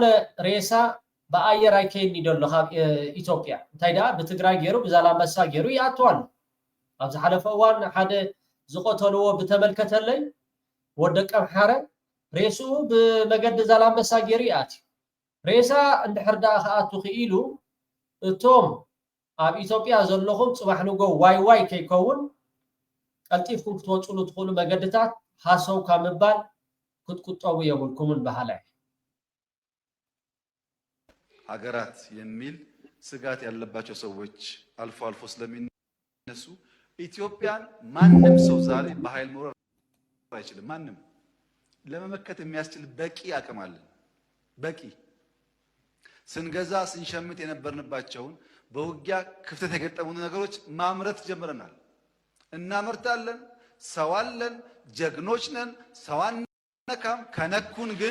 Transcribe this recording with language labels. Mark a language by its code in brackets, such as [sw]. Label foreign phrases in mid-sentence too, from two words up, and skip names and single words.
[ti] ሬሳ ብኣየር ኣይከይድኒ ደሎ ካብ ኢትዮጵያ እንታይ ደኣ ብትግራይ ገይሩ ብዛላምበሳ ገይሩ ይኣትዋሉ ኣብ ዝሓለፈ እዋን ሓደ ዝቆተልዎ ብተመልከተለይ ወደቀ ምሓረ ሬስኡ ብመገዲ ዛላምበሳ ገይሩ ይኣትዩ ሬሳ እንድሕር ዳ ከኣቱ ክኢሉ እቶም ኣብ ኢትዮጵያ ዘለኹም ፅባሕ ንጎ ዋይ ከይከውን ቀልጢፍኩም ክትወፅሉ ትኽእሉ መገድታት ሃሰው ካብ ምባል ክትቁጠቡ የብልኩምን ባህላይ [am] ሀገራት የሚል ስጋት ያለባቸው ሰዎች አልፎ አልፎ ስለሚነሱ ኢትዮጵያን ማንም ሰው ዛሬ በኃይል መውረር አይችልም ማንም ለመመከት የሚያስችል በቂ አቅም አለን በቂ ስንገዛ ስንሸምት የነበርንባቸውን በውጊያ ክፍተት የገጠሙን ነገሮች ማምረት ጀምረናል እናመርታለን ሰው አለን ጀግኖች ነን ሰዋን ነካም ከነኩን